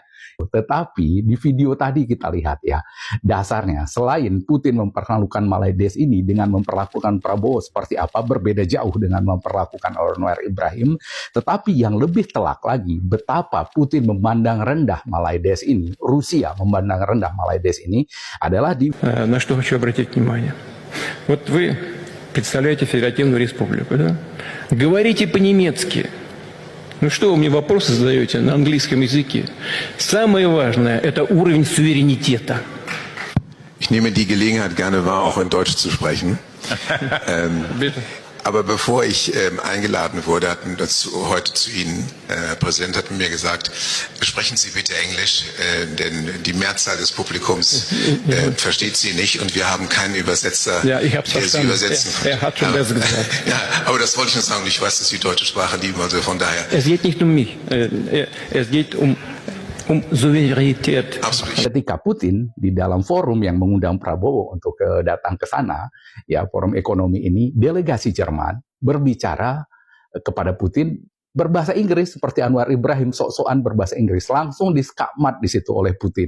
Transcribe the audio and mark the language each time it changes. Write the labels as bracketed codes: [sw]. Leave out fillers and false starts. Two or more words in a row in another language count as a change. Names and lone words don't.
[id] Tetapi di video tadi kita lihat ya, dasarnya selain Putin memperlakukan Malaidesh ini dengan memperlakukan Prabowo seperti apa, berbeda jauh dengan memperlakukan Anwar Ibrahim, tetapi yang lebih telak lagi, betapa Putin memandang rendah Malaidesh ini, Rusia memandang rendah Malaidesh ini adalah di... [ru] На что хочу обратить внимание. Вот вы представляете Федеративную Республику, да? Говорите по-немецки. Ну что вы мне вопросы задаете на английском языке? Самое важное – это уровень суверенитета. [de] Ich nehme die Gelegenheit gerne wahr, auch in Deutsch zu sprechen. Bitte. Aber bevor ich eingeladen wurde, hatten das heute zu Ihnen, Herr Präsident hat mir gesagt, sprechen Sie bitte Englisch, denn die Mehrzahl des Publikums versteht Sie nicht und wir haben keinen Übersetzer, ja, ich hab's der Sie verstanden. übersetzen kann. Er hat schon besser gesagt. Ja, aber das wollte ich nur sagen. Ich weiß, dass Sie deutsche Sprache lieben, also von daher. Es geht nicht um mich, es geht um Souveränität. [id] Ketika Putin di dalam forum yang mengundang Prabowo untuk datang ke sana, ya forum ekonomi ini, delegasi Jerman berbicara kepada Putin berbahasa Inggris seperti Anwar Ibrahim sok-sokan berbahasa Inggris, langsung diskakmat di situ oleh Putin.